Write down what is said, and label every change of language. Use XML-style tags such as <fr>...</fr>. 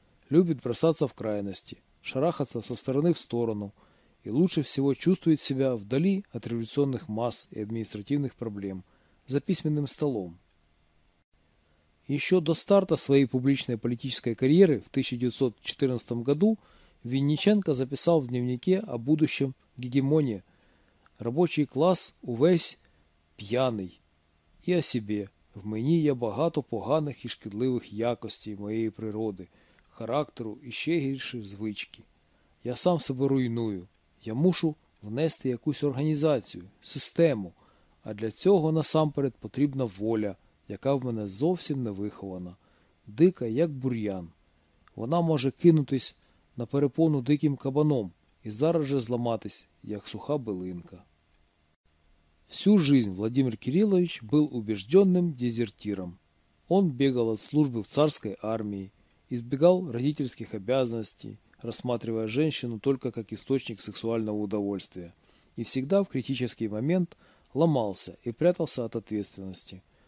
<ru>Любит бросаться в крайности, шарахаться со стороны в сторону и лучше всего чувствует себя вдали от революционных масс и административных проблем, за письменным столом. Еще до старта своей публичной политической карьеры в 1914 году Винниченко записал в дневнике о будущем гегемонии: «Рабочий класс</ru> <uk>увесь п'яний,</uk> <ru>и о себе.</ru> <uk>В мені є багато поганих і шкідливих якостей моєї природи, характеру і ще гірші звички. Я сам себе руйную. Я мушу внести якусь організацію, систему, а для цього насамперед потрібна воля, яка в мене зовсім не вихована, дика, як бур'ян. Вона може кинутись на перепону диким кабаном і зараз же зламатись, як суха билинка.</uk> <ru>Всю жизнь Владимир Кириллович был убежденным дезертиром. Он бегал от службы в царской армии, избегал родительских обязанностей, рассматривая женщину только как источник сексуального удовольствия, и всегда в критический момент ломался и прятался от ответственности.</ru>